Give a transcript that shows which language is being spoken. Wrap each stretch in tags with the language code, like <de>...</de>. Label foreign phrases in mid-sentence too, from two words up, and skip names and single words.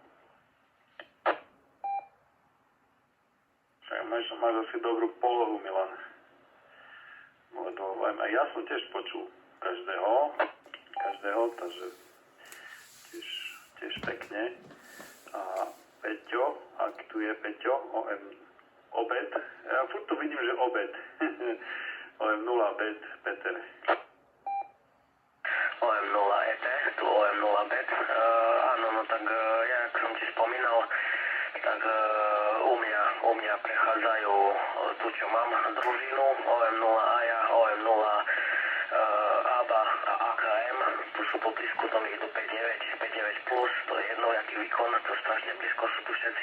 <sk>Máš asi dobrú polohu, Milan. Ja som tiež počul každého, takže pekne. A Peťo, ak tu je Peťo, obed. Ja furt tu vidím, že obed. OM0 bet, Peter. OM0 ET, tu OM0 bet. Áno, no tak jak som ti spomínal, tak u mňa prechádzajú tu, čo mám, družinu, OM0 AJA, OM0 ABA a AKM, tu sú po blízku, to mi idú 5.9 plus, to je jedno, jaký výkon, to strašne blízko sú tu všetci.</sk>